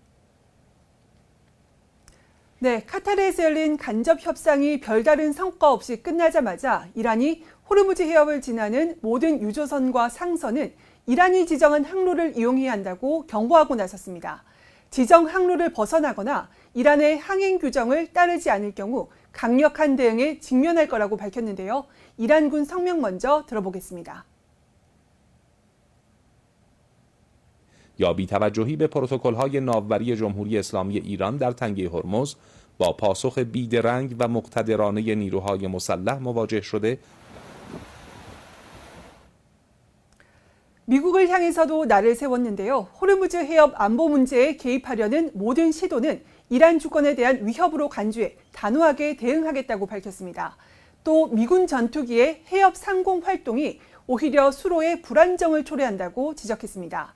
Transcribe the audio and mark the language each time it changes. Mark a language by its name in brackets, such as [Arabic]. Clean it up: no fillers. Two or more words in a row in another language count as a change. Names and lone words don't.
[Korean] 네, 카타르에서 열린 간접 협상이 별다른 성과 없이 끝나자마자 이란이 호르무즈 해협을 지나는 모든 유조선과 상선은 이란이 지정한 항로를 이용해야 한다고 경고하고 나섰습니다. 지정 항로를 벗어나거나 이란의 항행 규정을 따르지 않을 경우 강력한 대응에 직면할 거라고 밝혔는데요. 이란군 성명 먼저 들어보겠습니다. [Persian] یا بی‌توجهی به پروتکل‌های ناوبری جمهوری اسلامی ایران در تنگه هرمز با پاسخ بیدرنگ و مقتدرانه نیروهای مسلح مواجه شده [Korean] 미국을 향해서도 날을 세웠는데요. 호르무즈 해협 안보 문제에 개입하려는 모든 시도는 이란 주권에 대한 위협으로 간주해 단호하게 대응하겠다고 밝혔습니다. 또 미군 전투기의 해협 상공 활동이 오히려 수로의 불안정을 초래한다고 지적했습니다.